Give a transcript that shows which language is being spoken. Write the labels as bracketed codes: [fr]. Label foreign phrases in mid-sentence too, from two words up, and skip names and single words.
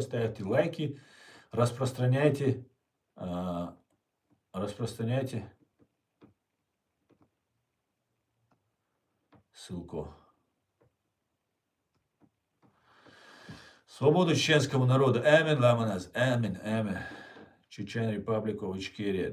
[ru] Ставьте лайки, распространяйте, распространяйте ссылку. Свободу чеченскому народу. [ce] Амин, ламаназ. Амин, амин. Чечен Репаблик of Ичкерия.